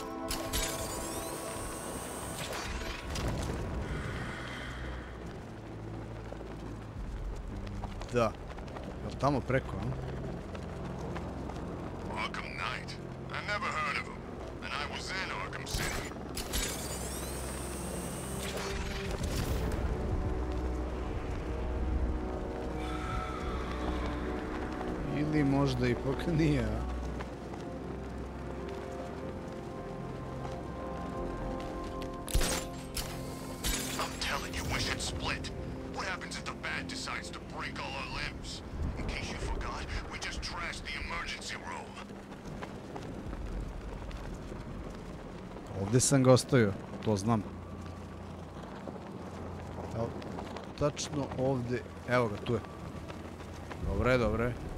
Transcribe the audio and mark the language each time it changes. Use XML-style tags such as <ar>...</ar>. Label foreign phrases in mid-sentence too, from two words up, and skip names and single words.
<bs>Da, jel tamo preko, a?</bs> <en>Arkham Knight. I never heard of him, and I was in Arkham City.</en> <bs>Ili možda ipak nije, a?</bs> <en>I'm telling you, we should split. What happens if the Bat decides to break all our limbs? In case you forgot, we just trashed the emergency room.</en> <bs>Ovdje sam ga ostavio, to znam. Evo, tačno ovdje, evo ga, tu je. Dobre, dobre.</bs>